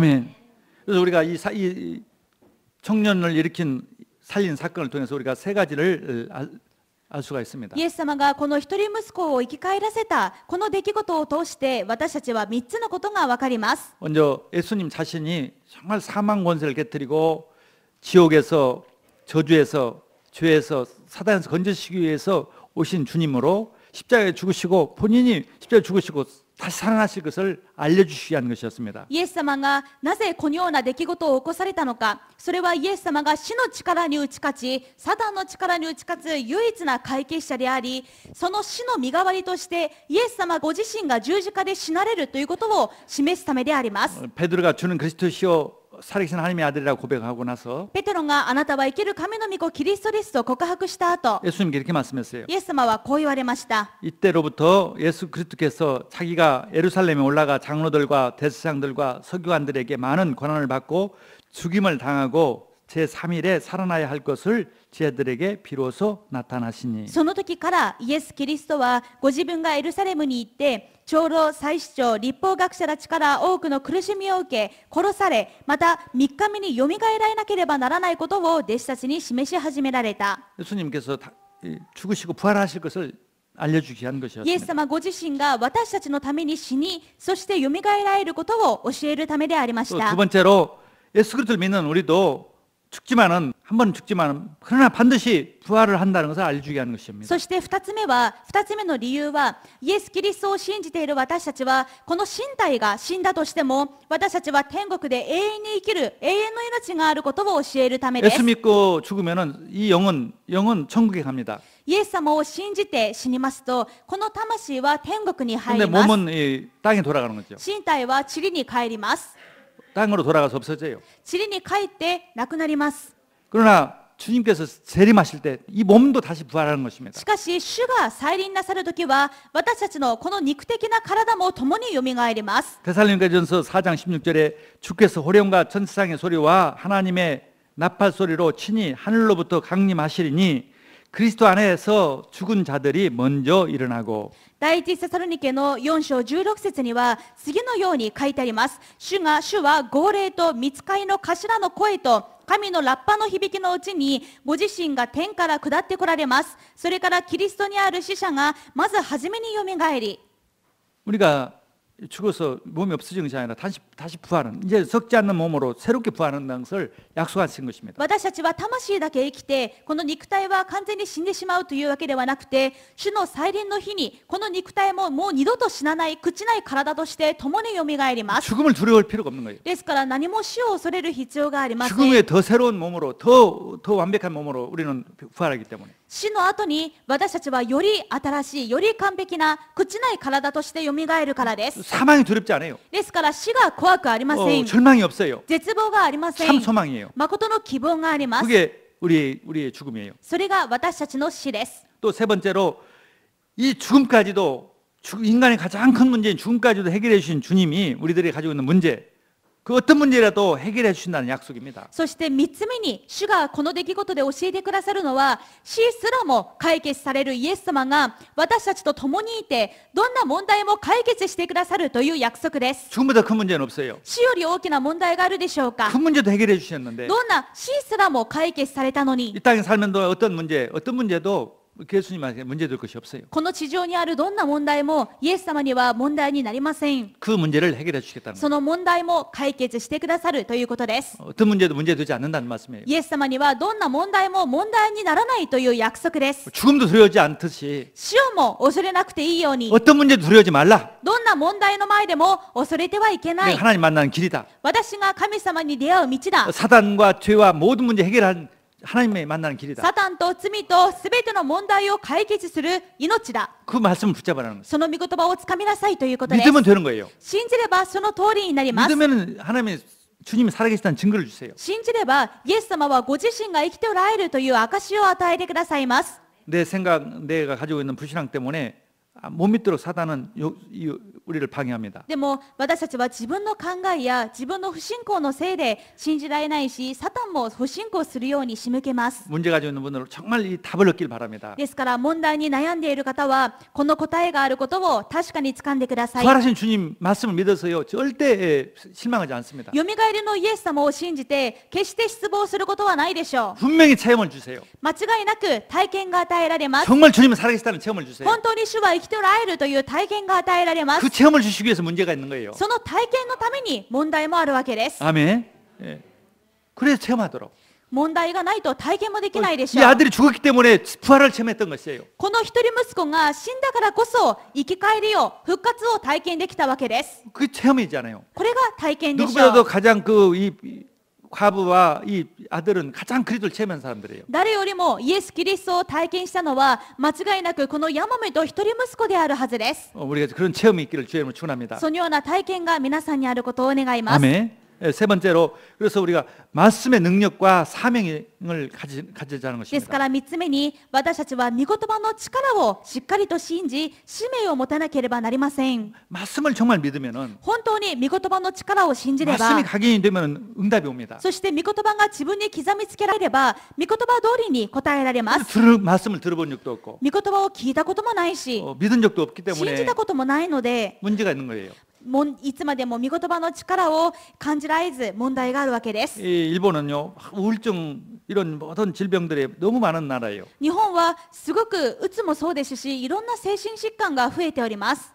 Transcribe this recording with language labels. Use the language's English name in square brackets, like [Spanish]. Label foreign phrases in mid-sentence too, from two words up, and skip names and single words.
[Korean] 아멘. 그래서 우리가 이 청년을 살린 사건을 통해서 우리가 세 가지를 알 수가 있습니다. [Japanese] イエス様がこの一人息子を生き返らせたこの出来事を通して私たちは3つのことが分かります。 [Korean] 먼저 예수님 자신이 정말 사망 권세를 깨뜨리고 지옥에서 저주에서 죄에서 사단에서 건져주시기 위해서 오신 주님으로 십자가에 죽으시고 본인이 십자가에 죽으시고 다시 살아나실 것을 알려주시기 위한 것이었습니다. [Japanese] イエス様がなぜこのような出来事を起こされたのか、それはイエス様が死の力に打ち勝ち、サタンの力に打ち勝つ唯一な解決者であり、その死の身代わりとしてイエス様ご自身が十字架で死なれるということを示すためであります。 [Korean] 베드로가 주는 그리스도시요 살아계신 하나님의 아들이라고 고백하고 나서 [Japanese] ペテロがあなたは生ける神の御子キリストですと告白した後、 [Korean] 예수님께 이렇게 말씀했어요. [Japanese] イエス様はこう言われました。 [Korean] 이때로부터 예수 그리스도께서 자기가 예루살렘에 올라가 장로들과 대제사장들과 서기관들에게 많은 권한을 받고 죽임을 당하고 제3일에 살아나야 할 것을 제자들에게 비로소 나타나시니. [Japanese] その時からイエス・キリストはご自分がエルサレムに行って長老、祭司長、立法学者たちから多くの苦しみを受け殺され、また3日目によみがえらなければならないことを弟子たちに示し始められた。 [Korean] 예수님께서 죽으시고 부활하실 것을 알려주기 위한 [Japanese] イエス [Korean] 것이었습니다. [Japanese] 様ご自身が私たちのために死に、そしてよみがえられることを教えるためでありまし [Korean] 또 [Japanese] た。 [Korean] 두 번째로 예수 그리스도를 믿는 우리도 죽지만은 한 번 죽지만 그러나 반드시 부활을 한다는 것을 알려주기 하는 것입니다. [Japanese] そして2つ目の理由は、イエス・キリストを信じている私たちは、この身体が死んだとしても、私たちは天国で永遠に生きる永遠の命があることを教えるためです。 [Korean] 예수 믿고 죽으면은 이 영은 천국에 갑니다. [Japanese] イエス様を信じて死にますと、この魂は天国に入 [Korean] 근데 [Japanese] ります。 [Korean] 몸은 이 땅에 돌아가는 거죠. [Japanese] 身体は塵に帰ります。 [Korean] 땅으로 돌아가서 없어져요. [Japanese] 塵に帰ってなくなります。 [Korean] 그러나 주님께서 재림하실 때 이 몸도 다시 부활하는 것입니다. [Japanese] しかし、主が再臨なさるときは、私たちのこの肉的な体も共によみがえります。 [Korean] 데살로니가전서 4장 16절에 주께서 호령과 천사장의 소리와 하나님의 나팔 소리로 친히 하늘로부터 강림하시리니 그리스도 안에서 죽은 자들이 먼저 일어나고 [Japanese] 第一テサロニケの4章16節には次のように書いてあります。主は号令と御使いの頭の声と神のラッパの響きのうちにご自身が天から下ってこられます。それからキリストにある死者がまず初めによみがえり、 [Korean] 우리가 죽어서 몸이 없어지는 것이 아니라 다시 부활은 이제 썩지 않는 몸으로 새롭게 부활한다는 것을 약속하신 것입니다. [Japanese] 私たちは魂だけ生きて、この肉体は完全に死んでしまうというわけではなくて、主の再臨の日にこの肉体ももう二度と死なない、朽ちない体として共によみがえります。 [Korean] 죽음을 두려워할 필요가 없는 거예요. [Japanese] ですから何も死を恐れる必要がありません。 [Korean] 죽음 후에 더 새로운 몸으로 더 완벽한 몸으로 우리는 부활하기 때문에 [Japanese] 死の後に私たちはより新しい、より完璧な朽ちない体としてよみがえるからです。 [Korean] 사망이 두렵지 않아요. [Japanese] ですから死が怖くありません。 [Korean] 절망이 없어요. [Japanese] 絶望がありませ [Korean] 참 [Japanese] ん。 [Korean] 소망이에요. [Japanese] 誠の希望があります。 [Korean] 그게 우리의 죽음이에요. [Japanese] それが私たちの死です。 [Korean] 또 세 번째로 이 죽음까지도 인간의 가장 큰 문제인 죽음까지도 해결해 주신 주님이 우리들이 가지고 있는 문제, 그 어떤 문제라도 해결해 주신다는 약속입니다. [Japanese] そして3つ目に主がこの出来事で教えてくださるのは、死すらも解決されるイエス様が私たちと共にいて、どんな問題も解決してくださるという約束です。 [Korean] 죽음보다 큰 문제는 없어요. [Japanese] 死より大きな問題があるでしょうか。 [Korean] 큰 문제도 해결해 주셨는데 [Japanese] どんな死すらも解決されたのに、 [Korean] 이 땅에 살면서 어떤 문제도 예수님한테 문제될 것이 없어요. [Japanese] この地上にあるどんな問題もイエス様には問題になりません。 [Korean] 그 문제를 해결해 주시겠다는 거예요. [Japanese] その問題も解決してくださるということです。 [Korean] 어떤 문제도 문제되지 않는다는 말씀이에요. [Japanese] イエス様にはどんな問題も問題にならないという約束です。 [Korean] 죽음도 두려워하지 않듯이 [Japanese] 死をも恐れなくていいように、 [Korean] 어떤 문제도 두려워하지 말라. [Japanese] どんな問題の前でも恐れてはいけな [Korean] 내가 [Japanese] い。 [Korean] 하나님 만나는 길이다. [Japanese] 私が神様に出会う道だ。 [Korean] 사단과 죄와 모든 문제 해결한 하나님의 만나는 길이다. [Japanese] サタンと罪とすべての問題を解決する命だ。 [Korean] 그 말씀을 붙잡으라는 거예요. [Japanese] その御言葉をつかみなさいということです。 [Korean] 믿으면 되는 거예요. [Japanese] 信じればその通りになります。 [Korean] 믿으면 하나님의 주님이 살아계시다는 증거를 주세요. [Japanese] 信じればイエス様はご自身が生きておられるという証を与えてくださいます。 [Korean] 내 생각, 내가 가지고 있는 불신앙 때문에 못 믿도록 사단은 우리를 방해합니다. [Japanese] でも私たちは自分の考えや自分の不信仰のせいで信じられないし、サタンも不信仰するように仕向けます。 [Korean] 문제 가지고 있는 분들은 정말 이 답을 얻길 바랍니다. [Japanese] ですから問題に悩んでいる方はこの答えがあることを確かに掴んでください。 [Korean] 부활하신 주님 말씀을 믿어서요 절대 실망하지 않습니다. [Japanese] よみがえりのイエス様を信じて決して失望することはないでしょう。 [Korean] 분명히 체험을 주세요. [Japanese] 間違いなく体験が与えられます。 [Korean] 정말 주님은 살아계시다는 체험을 주세요. [Japanese] 本当に主は生きておられるという体験が与えられます。 [Korean] 그 체험을 주시기 위해서 문제가 있는 거예요. [Japanese] その体験のために問題もあるわけです。 [Korean] 아멘. 예. 그래서 체험하도록. [Japanese] 問題がないと体験もできないでしょ [Korean] 이 [Japanese] う。 [Korean] 아들이 죽었기 때문에 부활을 체험했던 것이에요. [Japanese] この一人息子が死んだからこそ生き返りを復活を体験できたわけです。 [Korean] 그게 체험이잖아요. [Japanese] これが体験でしょ [Korean] 누구보다도 [Japanese] う。 [Korean] 가장 이 과부와 이 아들은 가장 그리스도를 체험한 사람들이에요. [Japanese] 誰よりもイエス・キリストを体験したのは間違いなくこのヤモメと一人息子であるはずです。 [Korean] 우리가 그런 체험이 있기를 주의 이름으로 축원합니다. [Japanese] そのような体験が皆さんにあることを願います。 [Korean] 아멘. 예, 세 번째로 그래서 우리가 말씀의 능력과 사명을 가지자는 [Japanese] ですか [Korean] 것입니다. [Japanese] ら3つ目に私たちは御言葉の力をしっかりと信じ使命を持たなければなりません。 [Korean] 말씀을 정말 믿으면은 [Japanese] 本当に御言葉の力を信じれば [Korean] 말씀이 각인이 되면 응답이 옵니다. [Japanese] そして御言葉が自分に刻みつけられれば御言葉通りに答えられます。 [Korean] 말씀을 들어본 적도 없고 [Japanese] 御言葉を聞いたこともないし [Korean] 믿은 적도 없기 [Japanese] 信 [Korean] 때문에 [Japanese] じたこともないので [Korean] 문제가 있는 거예요. [Japanese] いつまでも御言葉の力を感じられず問題があるわけです。 [Korean] 이 일본은요 우울증 이런 모든 질병들이 너무 많은 나라예요. [Japanese] 日本はすごくうつもそうですしいろんな精神疾患が増えております。